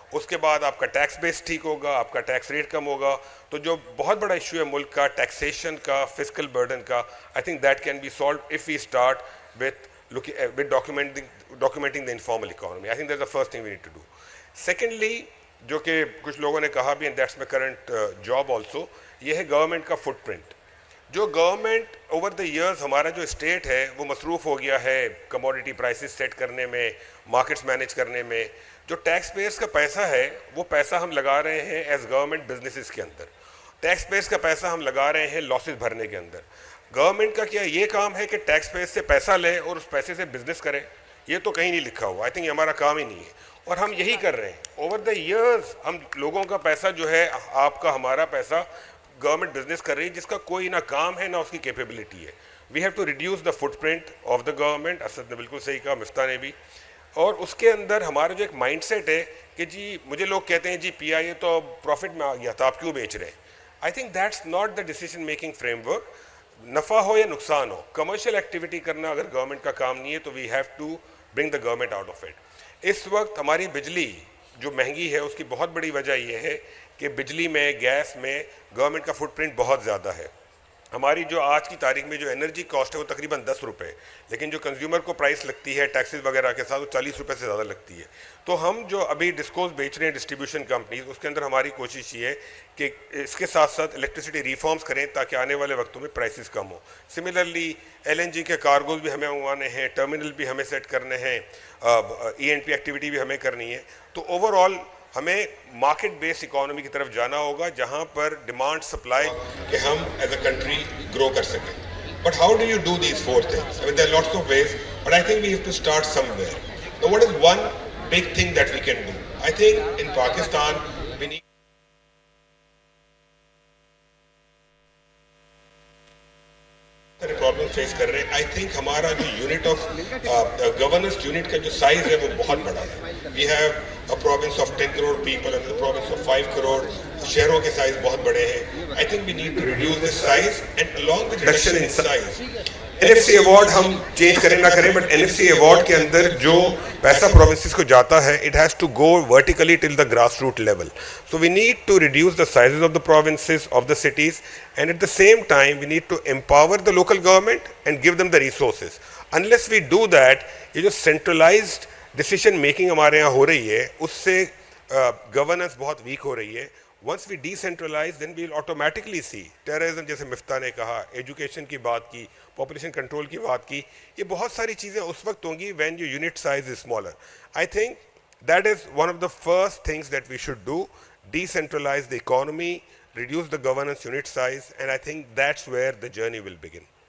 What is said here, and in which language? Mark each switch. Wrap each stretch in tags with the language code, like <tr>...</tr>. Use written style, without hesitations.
<ur>اس کے بعد آپ کا ٹیکس بیس ٹھیک ہوگا, آپ کا ٹیکس ریٹ کم ہوگا. تو جو بہت بڑا ایشو ہے ملک کا ٹیکسیشن کا, فسکل برڈن کا,</ur> <en>I think that can be solved if we start with documenting the informal economy. I think that's the first thing we need to do.</en> <ur>Secondly, جو کہ کچھ لوگوں نے کہا بھی,</ur> <en>and that's my current job also,</en> <ur>یہ ہے government کا فٹ پرنٹ. جو گورنمنٹ اوور دا ایئرز ہمارا جو اسٹیٹ ہے وہ مصروف ہو گیا ہے کموڈیٹی پرائسز سیٹ کرنے میں, مارکیٹس مینیج کرنے میں. جو ٹیکس پیئرس کا پیسہ ہے وہ پیسہ ہم لگا رہے ہیں ایز گورنمنٹ بزنسز کے اندر. ٹیکس پیئرس کا پیسہ ہم لگا رہے ہیں لاسز بھرنے کے اندر. گورنمنٹ کا کیا یہ کام ہے کہ ٹیکس پیئرس سے پیسہ لے اور اس پیسے سے بزنس کرے؟ یہ تو کہیں نہیں لکھا ہوا. آئی تھنک یہ ہمارا کام ہی نہیں ہے, اور ہم یہی کر رہے ہیں. اوور دا ایئرز ہم لوگوں کا پیسہ جو ہے, آپ کا ہمارا پیسہ, گورنمنٹ بزنس کر رہی ہے جس کا کوئی نہ کام ہے نہ اس کی کیپیبلٹی ہے.</ur> <en>We have to reduce the footprint of the government.</en> <ur>Asad نے بالکل صحیح کہا, مفتاح نے بھی. اور اس کے اندر ہمارا جو ایک مائنڈ سیٹ ہے کہ جی مجھے لوگ کہتے ہیں جی پی آئی اے تو پروفٹ میں آ گیا تھا, آپ کیوں بیچ رہے ہیں؟</ur> <en>I think that's not the decision making framework.</en> <ur>نفع ہو یا نقصان ہو, کمرشل ایکٹیویٹی کرنا اگر گورنمنٹ کا کام نہیں ہے تو</ur> <en>We have to bring the government out of it.</en> <ur>اس وقت ہماری بجلی جو مہنگی ہے اس کی بہت بڑی وجہ یہ ہے کہ بجلی میں, گیس میں گورنمنٹ کا فٹ پرنٹ بہت زیادہ ہے. ہماری جو آج کی تاریخ میں جو انرجی کاسٹ ہے وہ تقریباً 10 روپے, لیکن جو کنزیومر کو پرائس لگتی ہے ٹیکسز وغیرہ کے ساتھ وہ 40 روپے سے زیادہ لگتی ہے. تو ہم جو ابھی ڈسکوز بیچ رہے ہیں ڈسٹریبیوشن کمپنیز, اس کے اندر ہماری کوشش یہ ہے کہ اس کے ساتھ ساتھ الیکٹریسٹی ریفارمز کریں تاکہ آنے والے وقتوں میں پرائسز کم ہوں. سملرلی LNG کے کارگوز بھی ہمیں منگوانے ہیں, ٹرمینل بھی ہمیں سیٹ کرنے ہیں, ENP ایکٹیویٹی بھی ہمیں کرنی ہے. تو اوور آل ہمیں مارکیٹ بیس اکانومی کی طرف جانا ہوگا جہاں پر ڈیمانڈ سپلائی کہ ہم ایز اے کنٹری گرو کر سکیں.</ur> <en>But how do you do these 4 things? I mean, there are lots of ways, but I think we have to start somewhere. Now, what is one big thing that we can do? I think in Pakistan, we need</en> <ur>problem face کر رہے ہیں. I think ہمارا جو unit of governance unit کا جو size ہے وہ بہت بڑا ہے.</ur> <en>We have a province of 10 crore people and province of 5 crore.</en> <ur>شہروں کے سائز بہت بڑے ہیں.</ur> <en>I think we need to reduce this size and along with reduction in size.</en> <ur>NFC award ہم چینج کریں نہ کریں, بٹ NFC ایوارڈ کے اندر جو پیسہ پروونسز کو جاتا ہے</ur> <en>It has to go vertically till the grass root level. So we need to reduce the sizes of the provinces, of the cities, and at the same time we need to empower the local government and give them the resources. Unless we do that,</en> <ur>یہ جو centralised decision making ہمارے یہاں ہو رہی ہے اس سے governance بہت week ہو رہی ہے.</ur> <en>Once we decentralize, then we will automatically see terrorism,</en> <ur>جیسے مفتاح نے کہا, ایجوکیشن کی بات کی, پاپولیشن کنٹرول کی بات کی, یہ بہت ساری چیزیں اس وقت ہوں گی</ur> <en>when your unit size is smaller. I think that is one of the first things that we should do, decentralize the economy, reduce the governance unit size, and I think that's where the journey will begin.</en>